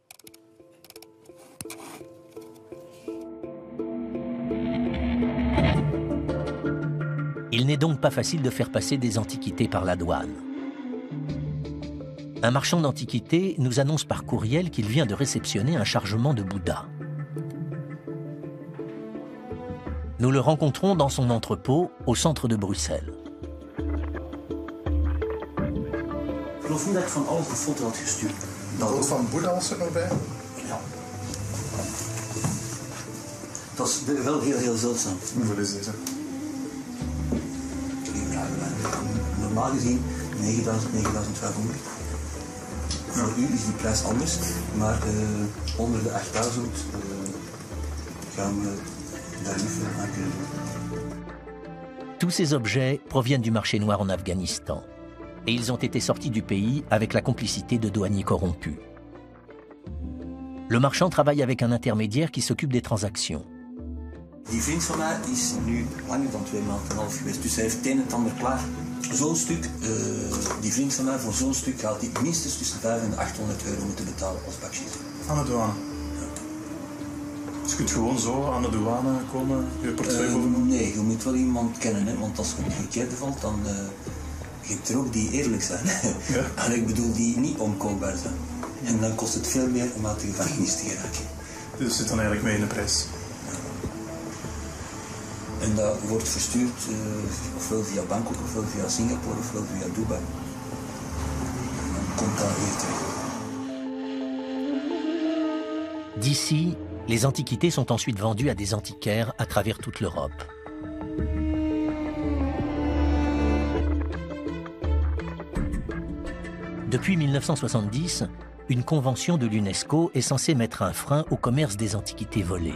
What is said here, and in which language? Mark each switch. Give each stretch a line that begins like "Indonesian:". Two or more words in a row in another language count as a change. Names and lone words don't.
French: Il n'est donc pas facile de faire passer des antiquités par la douane. Un marchand d'antiquités nous annonce par courriel qu'il vient de réceptionner un chargement de Bouddha. Nous le rencontrons dans son entrepôt au centre de Bruxelles.
Dutch: Ik geloof niet dat ik van alles een foto had gestuurd. Dat ook van Boeddha was er nog bij? Ja. Dat is wel heel zeldzaam. Hoeveel is deze? Normaal gezien 9.000, 9.500. Voor u is die prijs anders, maar onder de 8.000 gaan we daar niet veel aan kunnen doen.
French: Tous ces objets proviennent du marché noir en Afghanistan. Et ils ont été sortis du pays avec la complicité de douaniers corrompus. Le marchand travaille avec un intermédiaire qui s'occupe des transactions.
Dutch: Die vriend van mij is nu langer dan 2 maanden en een half geweest, dus hij heeft het een en het ander klaar. Zo'n stuk, die vriend van mij, voor zo'n stuk gaat hij minstens tussen 500 en 800 euro moeten betalen als baksjes. Aan de douane? Ja. Dus je kunt gewoon zo aan de douane komen, je portefeuille boven? Nee, je moet wel iemand kennen, hè, want als je op de verkeerde valt, dan... Je hebt er ook die eerlijk zijn. Ja. En ik bedoel die niet onkoopbaar zijn. En dan kost het veel meer om uit de gevangenis te geraken. Dus het zit dan eigenlijk mee in de prijs? Ja. En dat wordt verstuurd ofwel via Bangkok, ofwel via Singapore, ofwel via Dubai. En dan komt dat hier terug.
French: D'ici, les antiquités sont ensuite vendues à des antiquaires à travers toute l'Europe. Depuis 1970, une convention de l'UNESCO est censée mettre un frein au commerce des antiquités volées.